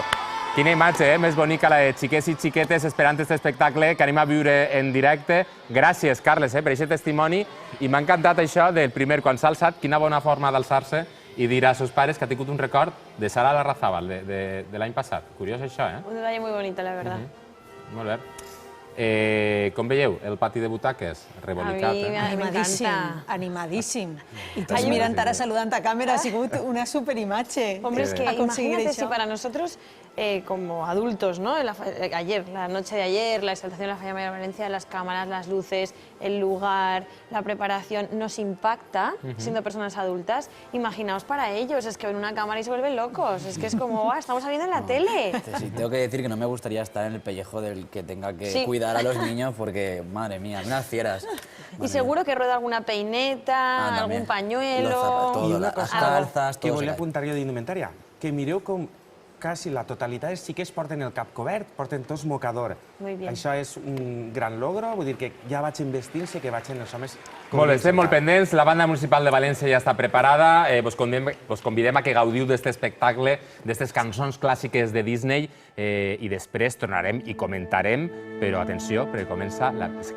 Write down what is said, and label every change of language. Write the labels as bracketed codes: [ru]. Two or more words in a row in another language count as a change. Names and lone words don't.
[ca] Quina imatge, més bonica, la de xiquets i xiquetes esperant aquest espectacle que anem a viure en directe. Gràcies, Carles, per aquest testimoni. I m'ha encantat això del primer, quan s'ha alçat, quina bona forma d'alçar-se i dir als seus pares que ha tingut un record de Sara Larrazábal, de l'any passat. Curiós això, eh? [es] Un detalle muy bonito, la verdad. [ca] Molt bé. Com veieu, el pati de butaques? Rebolicat, eh? Animadíssim, animadíssim. I tots mirant ara, saludant a càmera, ha sigut una superimatge. [es] Hombre, es que imagínate si para nosotros, como adultos, ¿no? Ayer, la noche de ayer, la exaltación de la Falla Mayor de Valencia, las cámaras, las luces, el lugar, la preparación, nos impacta, siendo personas adultas. Imaginaos para ellos, es que ven una cámara y se vuelven locos. Es que es como, estamos saliendo en la tele. Sí, tengo que decir que no me gustaría estar en el pellejo del que tenga que cuidar a los niños porque, madre mía, unas fieras. Y seguro que rueda alguna peineta, algún pañuelo... Todo, las calzas, [ca] que volia apuntar jo d'indumentària. Que mireu com quasi la totalitat dels xiquets porten el cap cobert, porten tots mocador. Això és un gran logro, vull dir que ja vaig vestint-se que vaig en els homes... Molt bé, estem molt pendents. La banda municipal de València ja està preparada. Vos convidem a que gaudiu d'aquest espectacle, d'aquestes cançons clàssiques de Disney, i després tornarem i comentarem, però atenció, perquè comença l'espectacle.